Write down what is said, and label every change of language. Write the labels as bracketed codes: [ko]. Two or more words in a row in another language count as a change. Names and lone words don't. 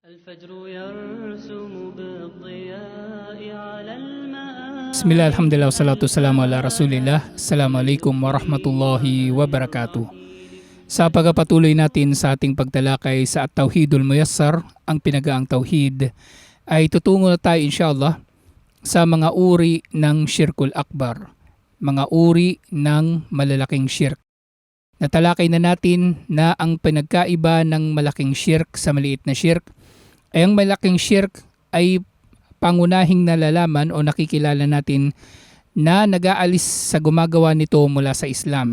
[ar] الفجر يرسم بالضياء على المآب. بسم الله، الحمد لله، والصلاة والسلام على رسول الله. السلام عليكم ورحمة الله وبركاته. [tl] Sa pagpapatuloy natin sa ating pagtalakay sa At-Tauhidul Muyassar, ang pinagaang tauhid, ay tutungo na tayo inshallah sa mga uri ng [ar] الشرك الأكبر, [tl] mga uri ng malalaking syirk. Natalakay na natin na ang pinagkaiba ng malaking syirk sa maliit na syirk ay ang malaking syirk ay pangunahing nalalaman o nakikilala natin na nag-aalis sa gumagawa nito mula sa Islam.